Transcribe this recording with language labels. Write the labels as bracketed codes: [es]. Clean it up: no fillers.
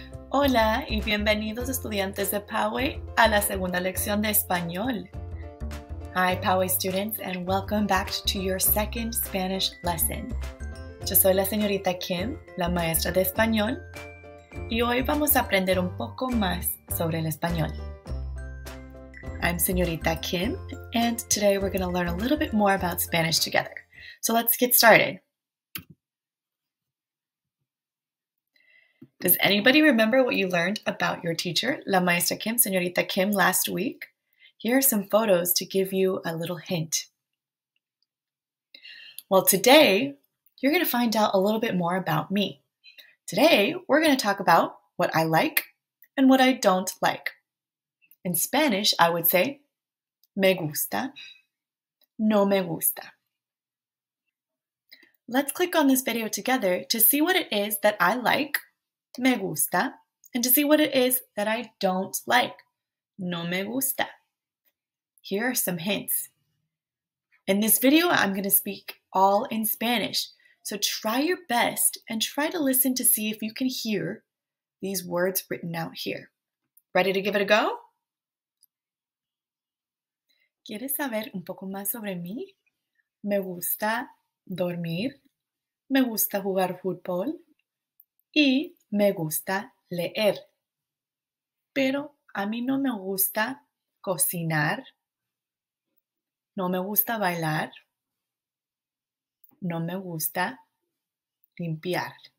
[es] Hola y bienvenidos estudiantes de PAWE a la segunda lección de español. [en] Hi PAWE students and welcome back to your second Spanish lesson. [es] Yo soy la señorita Kim, la maestra de español, y hoy vamos a aprender un poco más sobre el español. [en] I'm señorita Kim and today we're going to learn a little bit more about Spanish together. So let's get started. Does anybody remember what you learned about your teacher, la maestra Kim, señorita Kim, last week? Here are some photos to give you a little hint. Well, today, you're going to find out a little bit more about me. Today, we're going to talk about what I like and what I don't like. In Spanish, I would say, [es] me gusta, no me gusta. [en] Let's click on this video together to see what it is that I like, [es] me gusta, [en] and to see what it is that I don't like, [es] no me gusta. [en] Here are some hints. In this video, I'm going to speak all in Spanish, so try your best and try to listen to see if you can hear these words written out here. Ready to give it a go? [es] ¿Quieres saber un poco más sobre mí? Me gusta dormir, me gusta jugar fútbol y me gusta leer. Pero a mí no me gusta cocinar, no me gusta bailar, no me gusta limpiar.